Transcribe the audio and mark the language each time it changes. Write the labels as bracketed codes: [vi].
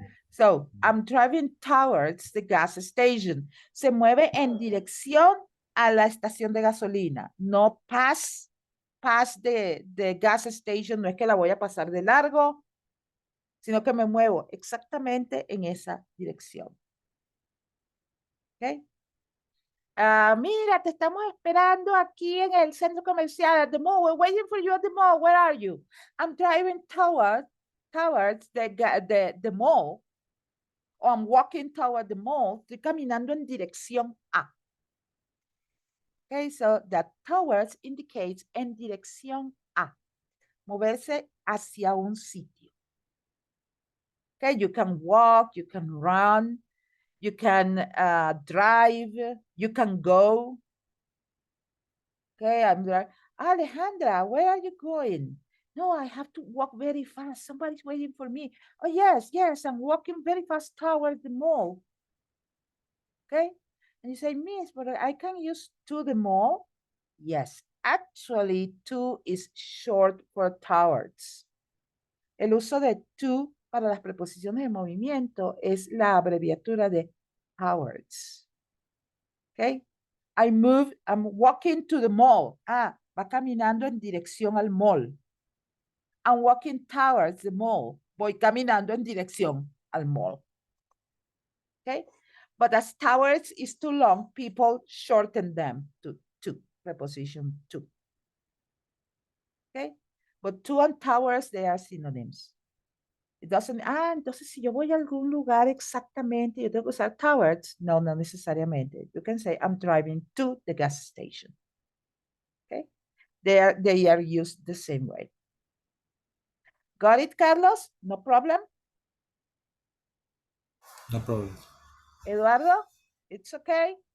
[en] So, I'm driving towards the gas station. [es] Se mueve en dirección a la estación de gasolina. No [en] past the gas station, [es] no es que la voy a pasar de largo, sino que me muevo exactamente en esa dirección. Okay? Mira, te estamos esperando aquí en el centro comercial, [en] at the mall. We're waiting for you at the mall. Where are you? I'm driving towards the mall. O I'm walking toward the mall. [es] Estoy caminando en dirección a. [en] Okay, so that towards indicates [es] en dirección a. Moverse hacia un sitio. [en] Okay, you can walk, you can run, you can drive, you can go. Okay, I'm like, Alejandra, where are you going? No, I have to walk very fast. Somebody's waiting for me. Oh, yes, yes, I'm walking very fast toward the mall. Okay, and you say, Miss, but I can use to the mall. Yes, actually, to is short for towards. [es] El uso de to para las preposiciones de movimiento es la abreviatura de towards. [en] Okay, I'm walking to the mall. [es] Ah, va caminando en dirección al mall. [en] I'm walking towards the mall. [es] Voy caminando en dirección al mall. [en] Okay, but as towards is too long, people shorten them to preposition to. Okay, but to and towards, they are synonyms. It doesn't, [es] entonces si yo voy a algún lugar exactamente, yo tengo que usar towards. No, no necesariamente. [en] You can say, I'm driving to the gas station. Okay, they are used the same way. Got it, Carlos? No problem? No problem. Eduardo, it's okay?